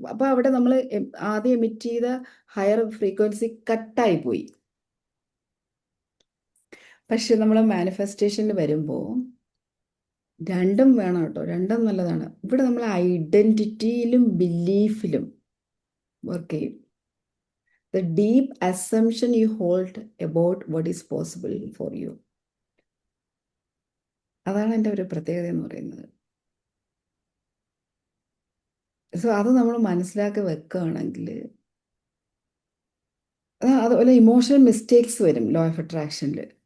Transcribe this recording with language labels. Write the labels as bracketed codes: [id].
[ml] അപ്പോൾ അവിടെ നമ്മൾ ആദ്യം എമിറ്റ് ചെയ്ത ഹയർ ഫ്രീക്വൻസി കട്ടായി പോയി. പക്ഷെ നമ്മൾ മാനിഫെസ്റ്റേഷനിൽ വരുമ്പോൾ രണ്ടും വേണം കേട്ടോ, രണ്ടും നല്ലതാണ്. ഇവിടെ നമ്മൾ ഐഡൻറ്റിറ്റിയിലും ബിലീഫിലും വർക്ക് ചെയ്യും. [en] The deep assumption you hold about what is possible for you. [ml] അതാണ് എൻ്റെ ഒരു പ്രത്യേകത എന്ന് പറയുന്നത്. സോ അത് നമ്മൾ മനസ്സിലാക്കി വെക്കുകയാണെങ്കിൽ, അതുപോലെ ഇമോഷണൽ മിസ്റ്റേക്സ് വരും ലോ ഓഫ് അട്രാക്ഷനിൽ.